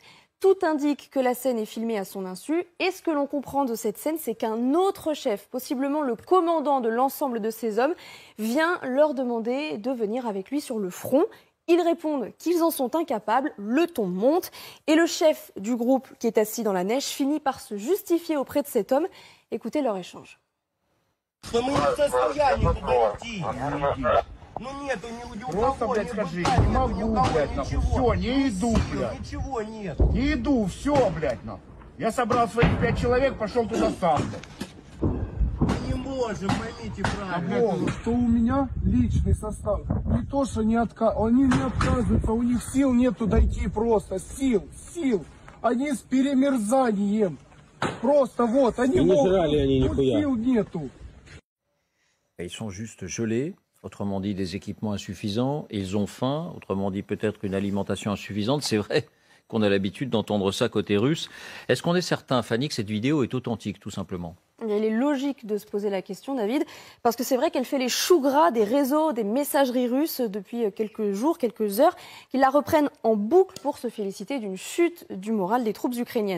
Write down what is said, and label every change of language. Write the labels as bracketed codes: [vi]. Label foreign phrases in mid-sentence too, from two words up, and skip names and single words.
[fr] Tout indique que la scène est filmée à son insu. Et ce que l'on comprend de cette scène, c'est qu'un autre chef, possiblement le commandant de l'ensemble de ces hommes, vient leur demander de venir avec lui sur le front. Ils répondent qu'ils en sont incapables, le ton monte. Et le chef du groupe qui est assis dans la neige finit par se justifier auprès de cet homme. Écoutez leur échange. [ru] Просто, блядь, скажи, не могу, блядь, нахуй. Все, не иду, блядь. Ничего нет. Не иду, все, блядь, нахуй. Я собрал своих 5 человек, пошел туда сам, блядь. Не можем, поймите правильно. Что у меня личный состав. Не то, что не они не отказываются, у них сил нету дойти просто. Сил. Они с перемерзанием. Просто вот, они могут, сил nету. [fr] Ils sont juste gelés. Autrement dit, des équipements insuffisants, ils ont faim, autrement dit peut-être une alimentation insuffisante. C'est vrai qu'on a l'habitude d'entendre ça côté russe. Est-ce qu'on est certain, Fanny, que cette vidéo est authentique, tout simplement? Il est logique de se poser la question, David, parce que c'est vrai qu'elle fait les choux gras des réseaux, des messageries russes depuis quelques jours, quelques heures, qui la reprennent en boucle pour se féliciter d'une chute du moral des troupes ukrainiennes.